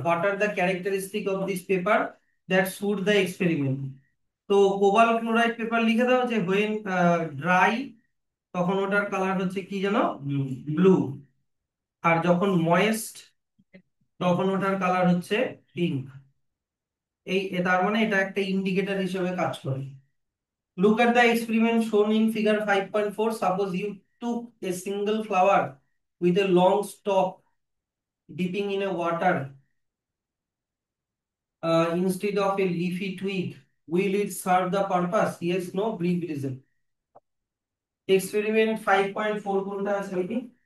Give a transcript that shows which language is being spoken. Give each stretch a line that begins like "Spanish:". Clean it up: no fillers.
English: What are the characteristic of this paper that suit the experiment?
Bangla: তো cobalt chloride paper লিখে দাও যে when dry তখন ওটার কালার হচ্ছে কি জানো, ব্লু। আর যখন ময়েস্ট তখন ওটার কালার হচ্ছে পিঙ্ক। তার মানে এটা একটা ইন্ডিকেটর হিসেবে কাজ করে।
English: Look at the experiment shown in figure 5.4. Suppose you took a single flower with a long stalk dipping in a water instead of a leafy twig. Will it serve the purpose? Yes, no, brief reason.
Bangla: Experiment 5.4 কোনটা আছে ওইটি?